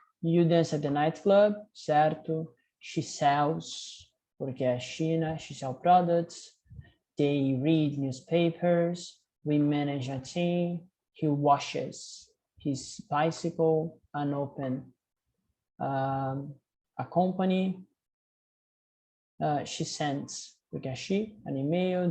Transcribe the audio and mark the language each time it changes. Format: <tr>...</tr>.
<en>You dance at the nightclub, certo? She sells,</en> <pt>porque é China.</pt> <en>She sells products. They read newspapers. We manage a team. He washes his bicycle and open a company. She sends,</en> <pt>porque é</pt> <en>she, an email.</en>